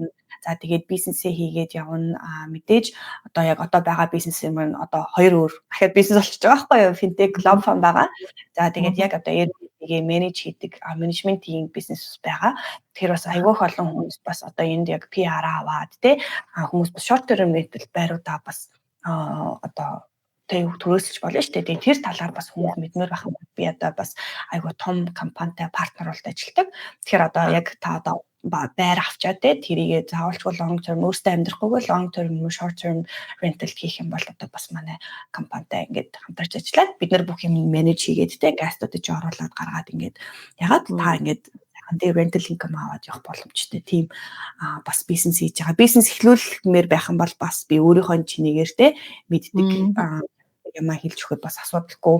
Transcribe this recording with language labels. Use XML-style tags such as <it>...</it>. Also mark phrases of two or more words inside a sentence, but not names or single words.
<mn>За тэгээд бизнесээ хийгээд явна. Мэдээж одоо яг одоо байгаа бизнес юм одоо хоёр өөр дахиад бизнес болчихж байгаа байхгүй юу? Fintech Club Fund байгаа. За тэгээд яг одоо Airbnb-гээ менеж хийдэг менежментийн бизнес байгаа. Тэгэхээр бас айгүйх олон хүмүүс бас одоо энд яг PR аваад тий хүмүүс бас</mn> <en>short term rental</en> <mn>байруудаа бас одоо тэг төрөөсөж болно шүү дээ. Тэр талаар бас хүмүүс мэдмээр байх юм. Би одоо бас айгуу том компанитай партнер болоод ажилладаг. Тэгэхээр одоо яг та одоо байр авчаад тэрийгээ заавалчгүй</mn> <en>long term</en> <mn>өөртөө амьдрахгүйгээр</mn> <en>long term short term rental</en> <mn>хийх юм бол одоо бас манай компанитай ингээд хамтарч ажиллаад бид нар бүх юм менеж хийгээд гастуудыг оруулаад гаргаад ингээд ягаад та ингээд тэр</mn> <en>rental income</en> <mn>аваад явах боломжтой тийм бас бизнес хийж байгаа. Бизнес эхлүүлмээр байх юм бол бас би өөрийнхөө чинийгээр мэддэг юм хэлж өгөхөд бас асуудалгүй.</mn>